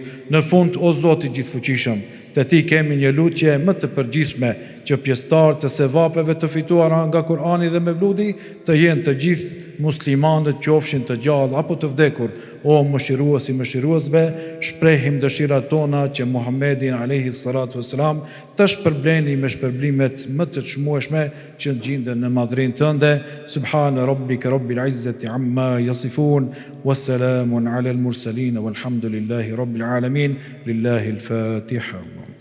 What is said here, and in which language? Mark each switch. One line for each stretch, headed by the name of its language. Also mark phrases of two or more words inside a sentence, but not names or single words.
Albanian: Në fund o Zoti gjithfuqishëm, te Ti kemi një lutje më të përgjithshme që pjesëtarët të sevapeve të fituara nga Kur'ani dhe mevludi të jenë të gjithë muslimanët, qofshin të gjallë apo të vdekur. O mëshirues I mëshiruesve, shprehim dëshirat tona që Muhammedin
Arabic: عليه الصلاة والسلام
Albanian: të shpërbleni me shpërblimet më të çmueshme që gjenden në madhrinë tënde.
Arabic: سبحان ربك رب العزة عما يصفون والسلام على المرسلين والحمد لله رب العالمين. لله الفاتحة.